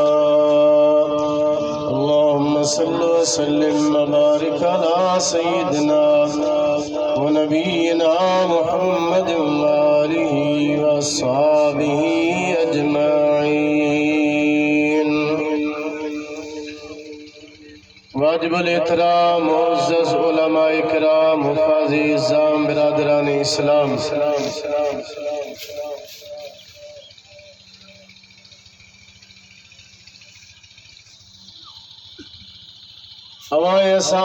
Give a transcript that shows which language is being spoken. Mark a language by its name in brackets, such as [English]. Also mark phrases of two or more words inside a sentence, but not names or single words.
[Arabic] اللهم صل وسلم وبارك على سيدنا ونبينا محمد وآله وأصحابه أجمعين. [Urdu] واجب الاحترام معزز علمائے کرام حفاظ عظام برادران اسلام, हवाए